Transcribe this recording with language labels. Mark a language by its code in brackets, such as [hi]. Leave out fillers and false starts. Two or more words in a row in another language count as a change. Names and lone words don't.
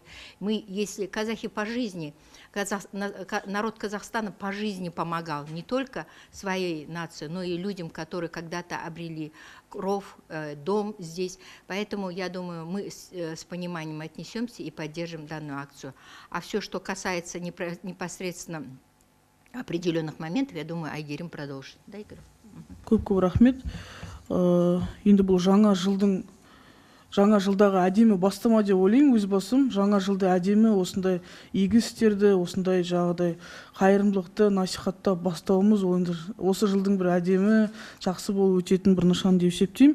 [ru] Мы, если казахи по жизни, народ Казахстана по жизни помогал не только своей нации, но и людям, которые когда-то обрели кров, дом здесь. Поэтому, я думаю, мы с пониманием отнесемся и поддержим данную акцию. А все, что касается непосредственно определенных моментов, я думаю, Айгерим продолжит. Да, Игорь? [kk] Көп рахмет. Енді бұл жаңа жылдағы әдемі бастама деп ойлаймын өз басым. Жаңа жылда әдемі осындай игі істерді, осындай жағдай қайырымдылықты насихаттап бастауымыз осы жылдың бір әдемі жақсы болып өтетін бір нышан деп есептеймін.